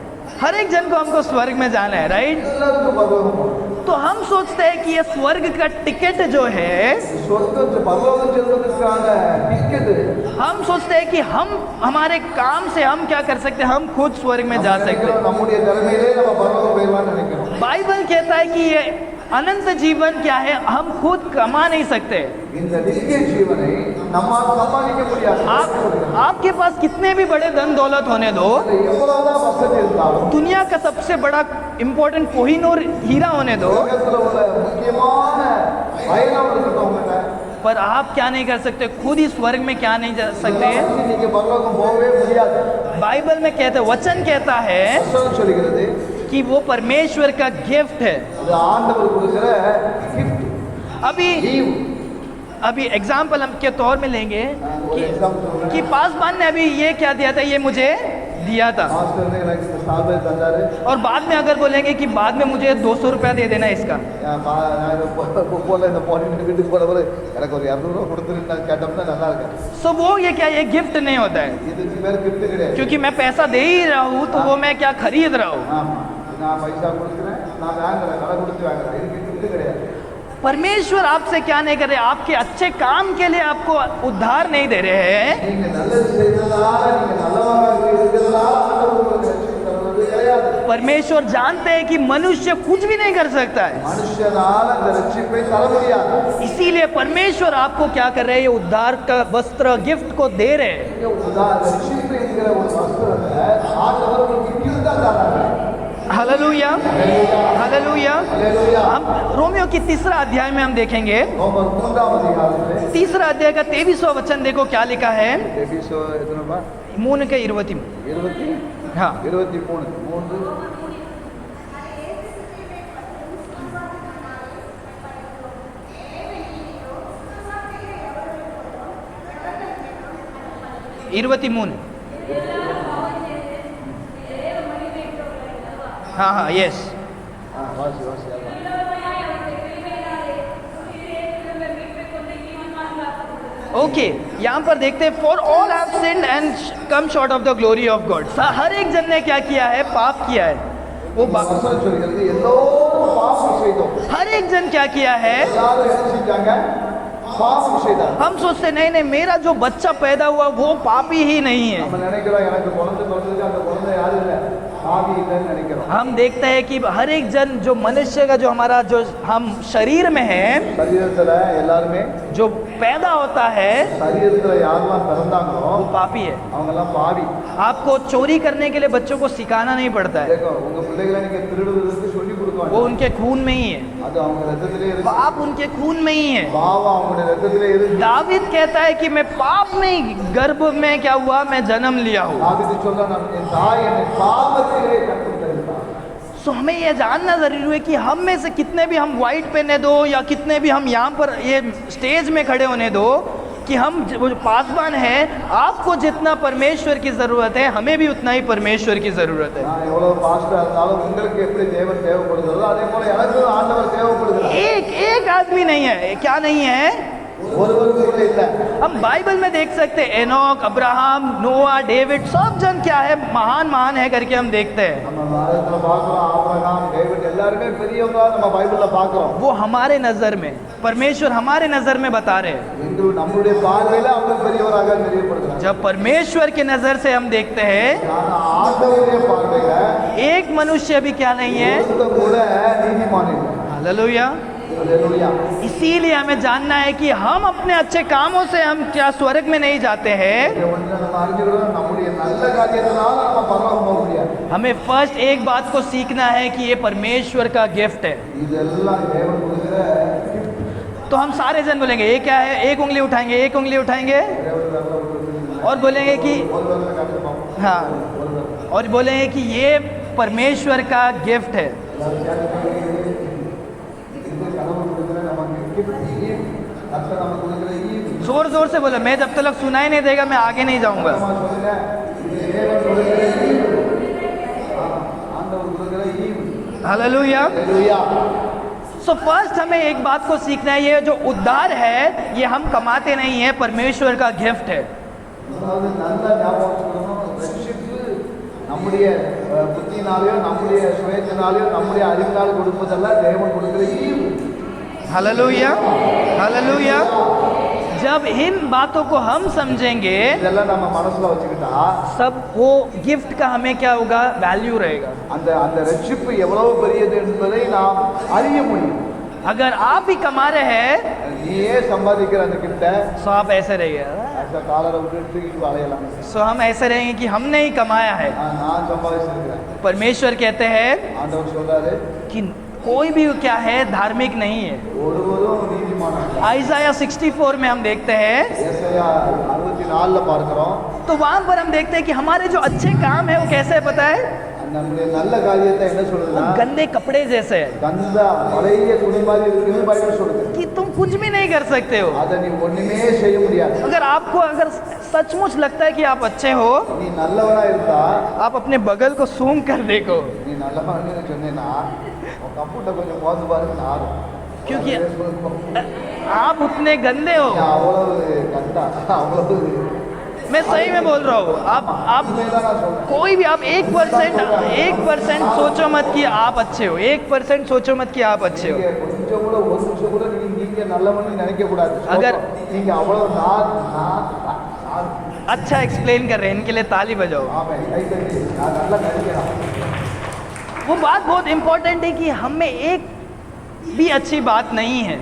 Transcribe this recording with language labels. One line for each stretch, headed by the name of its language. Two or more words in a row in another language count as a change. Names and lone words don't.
Hindi: हर एक जन को हमको स्वर्ग में जाना है, राइट?
Kannada: ಎಲ್ಲರಿಗೂ ಪರಲೋಕ
Hindi: तो हम सोचते हैं कि ये स्वर्ग का टिकट जो है,
Kannada: ಸ್ವರ್ಗ ಪರಲೋಕ ಚೆಲ್ಲುವುದಕ್ಕಾದ ಟಿಕೆಟ್
Hindi: हम सोचते हैं कि हम हमारे काम से हम क्या कर सकते हैं, हम खुद स्वर्ग में जा सकते हैं।
Tamil: நம்முடைய திறமையிலே நம்ம பரலோக போயிடலாம்னு நினைக்கிறோம்
Hindi: बाइबल कहता है कि ये अनंत जीवन क्या है, हम खुद कमा नहीं सकते।
Tamil: இந்த நித்திய ஜீவனை நம்மால் சம்பாதிக்க முடியாது
Hindi: आपके पास कितने भी बड़े धन दौलत होने दो,
Tamil: எவ்வளவுதான் வசதி இருந்தாலும்
Hindi: दुनिया का सबसे बड़ा इम्पोर्टेंट कोहिनूर हीरा होने दो,
Tamil: உலகத்துல உள்ள முக்கியமான பயணம் இருக்கிறவங்க
Hindi: पर आप क्या नहीं कर सकते, खुद ही स्वर्ग में क्या नहीं जा सकते।
Tamil: நீங்க பரலோகம் போகவே முடியாது
Hindi: बाइबल में कहते, वचन कहता है
Tamil: வசனம் சொல்கிறது
Hindi: कि वो परमेश्वर का गिफ्ट है।
Tamil: அது ஆண்டவர் கொடுக்கிற gift
Hindi: अभी
Tamil: ஈவு
Hindi: अभी एग्जाम्पल हम के तौर में लेंगे
Tamil: ஒரு எக்ஸாம்பிள்
Hindi: कि पासवान ने अभी ये क्या दिया था, ये मुझे दिया था,
Tamil: மாஸ்டர் ने எனக்கு இந்த சால்வை தந்தாரு
Hindi: और बाद में अगर बोलेंगे कि बाद में मुझे 200 रुपया दे देना इसका,
Tamil: போல இந்த போன வீட்டுக்கு போன போது எனக்கு ஒரு 200 ரூபா கொடுத்துருன்னு கேட்டோம்னா நல்லா இருக்கேன்
Hindi: सो वो ये क्या, ये गिफ्ट नहीं होता है,
Tamil: இதுக்கு பேர் gift கிடையாது
Hindi: क्योंकि मैं पैसा दे ही रहा हूँ तो वो मैं क्या खरीद रहा हूँ।
Tamil: ஆமா நான் பைசா கொடுக்குறேன் நான் வாங்குறேன் கடை கொடுத்து வாங்குறேன் இதுக்கு gift கிடையாது
Hindi: परमेश्वर आपसे क्या नहीं कर रहे, आपके अच्छे काम के लिए आपको उद्धार नहीं दे रहे हैं।
Tamil: நீங்க நல்லது செய்ததால நீங்க நல்லவராக இருக்கிறதால ஆண்டவர் உங்களுக்கு ரட்சிப்பு தருவது கிடையாது
Hindi: परमेश्वर जानते हैं कि मनुष्य कुछ भी नहीं कर सकता है,
Tamil: மனுஷனால அந்த ரட்சிப்பை தர முடியாது
Hindi: इसीलिए परमेश्वर आपको क्या कर रहे हैं, ये उद्धार का वस्त्र गिफ्ट को दे रहे हैं।
Tamil: ரட்சிப்பு என்கிற ஒரு வஸ்திரத்தை ஆண்டவர் உங்களுக்கு gift தான் தராங்க
Hindi: हालेलुया हालेलुया।
Tamil: அல்லேலூயா
Hindi: हम रोमियो की तीसरा अध्याय में हम देखेंगे,
Tamil: ரோமர் 3ஆம் அதிகாரத்திலே
Hindi: तीसरा अध्याय का 23वां वचन देखो क्या लिखा है,
Tamil: எபிசோ எத்தனைப்பா
Hindi: 3 के 20 20 हाँ 23 23 हाँ हाँ यस
Tamil: வாசி வாசி அதான்.
Hindi: ओके यहाँ पर देखते हैं,
English: For all have sinned and come short of the glory of God.
Hindi: हर एक जन ने क्या किया है, पाप किया है। वो
Tamil: வசனம் சொல்கிறது எல்லோரும் பாவம் செய்தோம்
Hindi: हर एक जन क्या किया है,
Tamil: எல்லாரும் என்ன செஞ்சாங்க பாவம் செய்தாங்க
Hindi: हम सोचते नहीं नहीं मेरा जो बच्चा पैदा हुआ वो पापी ही नहीं है।
Tamil: நம்ம நினைக்கிறோம் எனக்கு குழந்தை பிறந்தது அந்த குழந்தை யாரும் இல்லை பாவி இல்லைன்னு நினைக்கிறோம்
Hindi: हम देखते हैं कि हर एक जन जो मनुष्य का जो हमारा जो हम शरीर में है,
Tamil: சரீரத்துல எல்லாருமே
Hindi: जो पैदा होता है
Tamil: சரீரத்துல யாரெல்லாம் பிறந்தாங்களோ
Hindi: वो पापी है।
Tamil: அவங்க எல்லாம் பாவி
Hindi: आपको चोरी करने के लिए बच्चों को सिखाना नहीं पड़ता है,
Tamil: देखो உங்க பிள்ளைகளை நீங்க திருடுவதற்கு சொல்லி
Hindi: वो
Tamil: கொடுக்க
Hindi: उनके खून में ही है,
Tamil: அது அவங்க ரத்தத்திலே இருக்கு
Hindi: पाप उनके खून में ही है।
Tamil: பாவம் அவங்களுடைய ரத்தத்திலே இருக்கு
Hindi: दाविद कहता है कि मैं पाप में गर्भ में क्या हुआ, मैं जन्म लिया हूँ।
Tamil: தாவீது சொல்றான் என் தாய் என்னை பாவத்திலே கற்றுத்தந்தார்
Hindi: सो हमें ये जानना जरूरी है कि हम में से कितने भी हम वाइट पहने दो या कितने भी हम यहाँ पर ये स्टेज में खड़े होने दो, कि हम वो जो पासवान है, आपको जितना परमेश्वर की ज़रूरत है हमें भी उतना ही परमेश्वर की ज़रूरत है।
Tamil: நான் எவ்வளவு பாஸ்டா இருந்தாலும் உங்களுக்கு எப்படி தேவன் தேவைப்படுகிறதோ அதே போல எனக்கு ஆண்டவர் தேவைப்படுகிறார்
Hindi: एक आदमी नहीं है, क्या नहीं है,
Tamil: ஒருவருக்கு கூட இல்லை
Hindi: हम बाइबल में देख सकते हैं एनोक, अब्राहम, नोआ, डेविड, सब जन क्या है, महान महान है करके हम देखते हैं।
Tamil: நம்ம பாரதத்துல பார்க்கிறோம் ஆபிரகாம் டேவிட் எல்லாருமே பெரியவங்க நம்ம பைபிள்ல பார்க்கிறோம்
Hindi: वो हमारे नज़र में, परमेश्वर हमारे नज़र में बता रहे हैं।
Tamil: எங்கள் நம்முடைய பார்வையில அவங்க பெரியவராக தெரியப்படுகிறார்
Hindi: जब परमेश्वर के नज़र से हम देखते हैं,
Tamil: ஆனா ஆண்டவருடைய பார்வையில
Hindi: एक मनुष्य भी क्या नहीं है।
Tamil: ஒருத்தன் கூட நீதிமான் இல்லை
Hindi: हालेलुया।
Tamil: அல்லேலூயா
Hindi: इसीलिए हमें जानना है कि हम अपने अच्छे कामों से हम क्या स्वर्ग में नहीं जाते हैं।
Tamil: இதை வந்து நம்ம அறிஞ்சுக்கிறோம் நம்முடைய நல்ல காரியத்தினால நம்ம பரலோகம் போக முடியாது
Hindi: हमें फर्स्ट एक बात को सीखना है कि ये परमेश्वर का गिफ्ट है।
Tamil: இதெல்லாம் தேவன் கொடுக்கிற
Hindi: तो हम सारे जन बोलेंगे ये क्या है, एक उंगली उठाएंगे, एक उंगली उठाएंगे और बोलेंगे कि हाँ, और बोलेंगे कि ये परमेश्वर का गिफ्ट है। जोर जोर से बोलो, मैं जब तक सुनाई नहीं देगा मैं आगे नहीं जाऊंगा। हालेलुया। सो फर्स्ट हमें एक बात को सीखना है, ये जो उद्धार है ये हम कमाते नहीं है, परमेश्वर का गिफ्ट है।
Tamil: நம்முடைய புத்தினாலேயோ நம்முடைய சுயத்தினாலேயோ நம்முடைய அறிவினால் கொடுப்பதெல்லாம் தேவன் கொடுக்கிற ஈவு.
Hindi: हालेलुया, हालेलुया। जब इन बातों को हम समझेंगे
Tamil: இதெல்லாம் நம்ம மனசுல வச்சுக்கிட்டா
Hindi: सब वो गिफ्ट का हमें क्या होगा, वैल्यू रहेगा।
Tamil: அந்த அந்த ரட்சிப்பு எவ்வளவு பெரியது என்பதை நாம் அறிய முடியும்.
Hindi: अगर आप भी कमा रहे हैं
Tamil: நீயே சம்பாதிக்கிற அந்த கிட்ட
Hindi: तो आप ऐसे रहिए,
Tamil: அந்த காலரை விட்டு தூக்கிட்டு அலையலாம்.
Hindi: सो हम ऐसे रहेंगे कि हमने ही कमाया है।
Tamil: நான் சம்பாதிச்சிருக்கிறேன்.
Hindi: परमेश्वर कहते हैं
Tamil: ஆண்டவர் சொல்றாரு
Hindi: कि कोई भी क्या है धार्मिक नहीं है।
Tamil: ஒருவரும் நீதிமான் அல்ல.
Hindi: आइज़ाया 64 में हम देखते हैं,
Tamil: ஏசாயா 64ல பார்க்கிறோம்.
Hindi: तो वहां पर हम देखते हैं कि हमारे जो अच्छे काम है वो कैसे है पता है,
Tamil: நம்முடைய நல்ல காரியத்தை என்ன
Hindi: वो
Tamil: சொல்லுதுன்னா
Hindi: गंदे कपड़े जैसे है
Tamil: கந்தா பழைய துணி மாதிரி இருக்குன்னு பைபிள் சொல்லுது.
Hindi: कि तुम कुछ भी नहीं कर सकते हो।
Tamil: அதை நீ ஒண்ணுமே செய்ய முடியாது.
Hindi: अगर आपको अगर सचमुच लगता है कि आप अच्छे हो,
Tamil: நீ நல்லவனா இருந்தா
Hindi: आप अपने बगल को सूंघ कर देखो,
Tamil: நீ நல்லவன்னு சொன்னேன்னா உன் கம்ப்யூட்டர் கொஞ்சம் மோந்து பாருங்க நாரும்.
Hindi: क्योंकि आप उतने गंदे हो।
Tamil: அவ்வளவு கந்தா அவ்வளவு
Hindi: मैं सही में बोल रहा हूँ। आप
Tamil: உண்மைதான் நான் சொல்றேன்.
Hindi: कोई भी आप 1% सोचो मत कि आप अच्छे हो, 1% सोचो मत कि आप अच्छे हो।
Tamil: நீங்க கொஞ்சம் கூட ஒரு நிமிஷம் கூட நீங்க நல்லவன்னு நினைக்க கூடாது.
Hindi: अगर-
Tamil: நீங்க அவ்வளவு நான்
Hindi: अच्छा एक्सप्लेन कर रहे हैं, इनके लिए ताली बजाओ।
Tamil: ஆமா கை தட்டி நான் நல்லா நடிக்கிறேன்.
Hindi: वो बात बहुत इम्पोर्टेंट है कि हम में एक भी अच्छी बात नहीं है।